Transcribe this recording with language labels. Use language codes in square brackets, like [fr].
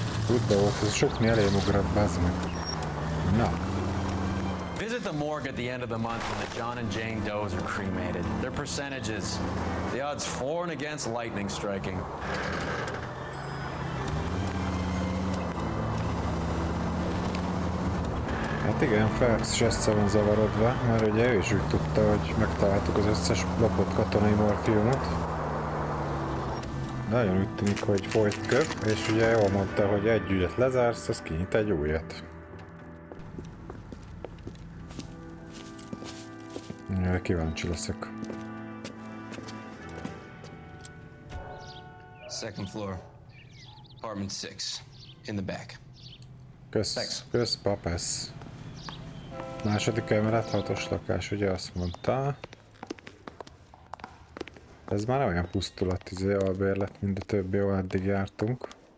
[hu] Úgy be volt, ez sokni elém ugrat, bazd meg. Na. [en] Visit the morgue at the end of the month when the John and Jane Does are cremated. Their percentages. The odds for and against lightning striking. [hu] Hát igen, Phelps is össze van zavarodva, mert ugye ő is úgy tudta, hogy megtaláltuk az összes lopott katonai morfiumot. Nagyon úgy tűnik, hogy folyt köp, és ugye jól mondta, hogy egy ügyet lezársz, az kinyit egy újat. Kíváncsi leszek. [en] Second floor, apartment 6, in the back. [hu] Kösz, papász. Második emelet, 6-os lakás, ugye azt mondta. Ez már olyan pusztulat, albérlet, mint a többi, ahol eddig jártunk.